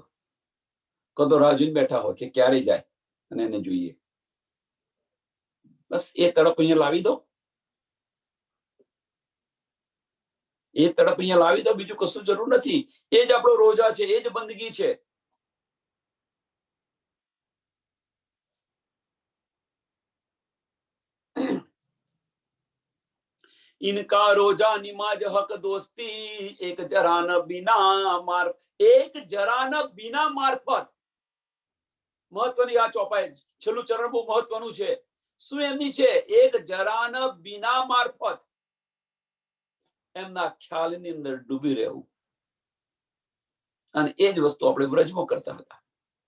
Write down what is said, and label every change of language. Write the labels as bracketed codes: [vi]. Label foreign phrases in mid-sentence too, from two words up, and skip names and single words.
[gu] કદો રાહ જોઈને બેઠા હોય કે ક્યારે જાય અને એને જોઈએ. બસ એ તડપ અહીંયા લાવી દો, એ તડપ અહીંયા લાવી દો, બીજું કશું જરૂર નથી. એ જ આપણો રોજા છે, એ જ બંદગી છે. [hi] इनका रोजा निमाज हक दोस्ती, एक जरान बिना मार, एक जरान बिना मारफत. [gu] મહત્વની આ ચોપાઈ, છેલ્લું ચરણ બહુ મહત્વનું છે. શું એમની છે? [hi] एक जरान बिना मारफत. [gu] એમના ખ્યાલની અંદર ડૂબી રહેવું. અને એ જ વસ્તુ આપણે વ્રજમાં કરતા હતા.